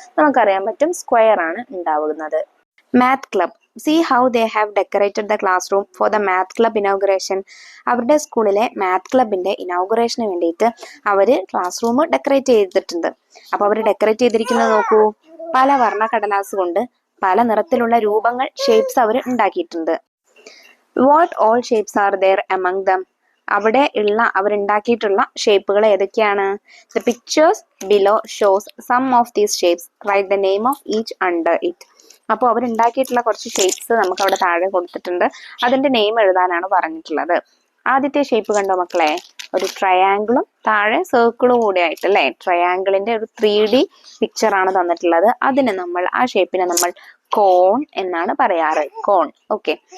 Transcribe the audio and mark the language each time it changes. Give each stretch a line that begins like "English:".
Malayalam: നമുക്കറിയാൻ പറ്റും, സ്ക്വയർ ആണ് ഉണ്ടാവുന്നത്. Math club.
English: See how they have decorated the classroom for the math club inauguration.
Malayalam: അവരുടെ സ്കൂളിലെ മാത്ത് ക്ലബിന്റെ ഇനോഗ്രേഷന് വേണ്ടിയിട്ട് അവർ ക്ലാസ് റൂം ഡെക്കറേറ്റ് ചെയ്തിട്ടുണ്ട്. അപ്പോൾ അവർ ഡെക്കറേറ്റ് ചെയ്തിരിക്കുന്നത് നോക്കൂ, പല വർണ്ണ കടലാസ് കൊണ്ട് പല നിറത്തിലുള്ള രൂപങ്ങൾ, ഷേപ്സ് അവർ ഉണ്ടാക്കിയിട്ടുണ്ട്.
English: What all shapes are there among them?
Malayalam: അവിടെ ഉള്ള അവരുണ്ടാക്കിയിട്ടുള്ള ഷേപ്പുകൾ ഏതൊക്കെയാണ്?
English: The pictures below shows some of these shapes. Write the name of each under it.
Malayalam: അപ്പോൾ അവരുണ്ടാക്കിയിട്ടുള്ള കുറച്ച് ഷേപ്സ് നമുക്ക് അവിടെ താഴെ കൊടുത്തിട്ടുണ്ട്. അതിന്റെ നെയിം എഴുതാനാണ് പറഞ്ഞിട്ടുള്ളത്. ആദ്യത്തെ ഷേപ്പ് കണ്ടോ മക്കളെ, ഒരു ട്രയാങ്കിളും താഴെ സർക്കിളും കൂടെ ആയിട്ട് അല്ലേ, ട്രയാങ്കിളിന്റെ ഒരു 3D പിക്ചറാണ് തന്നിട്ടുള്ളത്. അതിന് നമ്മൾ ആ ഷേപ്പിനെ നമ്മൾ കോൺ എന്നാണ് പറയാറ്, കോൺ. ഓക്കെ.